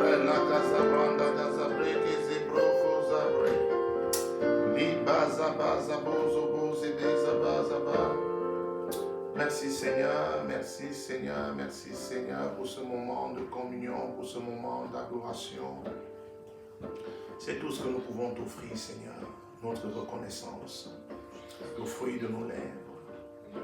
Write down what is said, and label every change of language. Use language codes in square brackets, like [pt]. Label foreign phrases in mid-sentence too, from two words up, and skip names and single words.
[fr] la casabranda da zabre que zebroko zabre. Libaza baza bozo boze beza baza ba. Merci Seigneur, merci Seigneur, merci Seigneur pour ce moment de communion, pour ce moment d'adoration. C'est tout ce que nous pouvons t'offrir Seigneur, notre reconnaissance, le fruit de nos lèvres.